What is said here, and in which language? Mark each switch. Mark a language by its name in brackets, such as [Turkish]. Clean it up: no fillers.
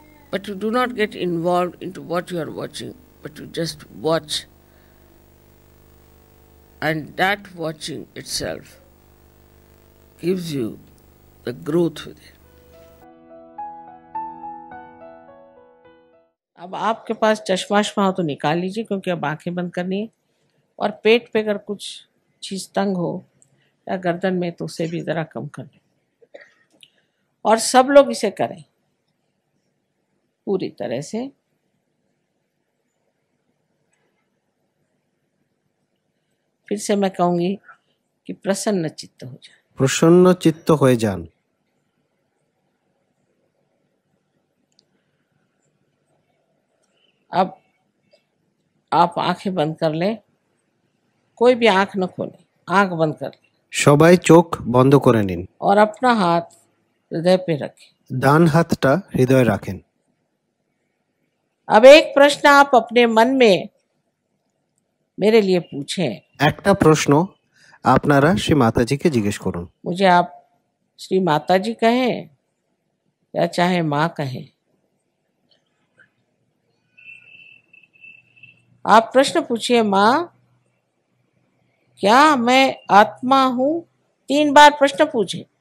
[English] But you do not get involved into what you are watching, but you just watch. And that watching itself gives you the growth within. [Hindi] अब आपके पास चश्मा हो तो निकाल लीजिए, क्योंकि अब आंखें बंद करनी है। और पेट पे अगर कुछ चीज तंग हो या गर्दन में तो उसे भी जरा कम कर लें। और सब लोग इसे करें पूरी तरह से। फिर से मैं कहूंगी कि प्रसन्न चित्त हो जाए। प्रसन्न चित्त हो जान। अब आप आंखें बंद कर लें, कोई भी आंख न खोले, आंख बंद कर लें। [Bangla] সবাই চোখ বন্ধ করে নিন। [Hindi] और अपना हाथ हृदय पे रखें। [Bangla] ডান হাতটা হৃদয়ে রাখেন। [Hindi] अब एक प्रश्न आप अपने मन में मेरे लिए पूछें। [Bangla] একটা প্রশ্ন আপনারা শ্রী মাতাজিকে জিজ্ঞেস করুন। [Hindi] मुझे आप श्री माता जी कहें या चाहे माँ कहें। आप प्रश्न पूछिए, माँ क्या मैं आत्मा हूँ? 3 बार प्रश्न पूछे।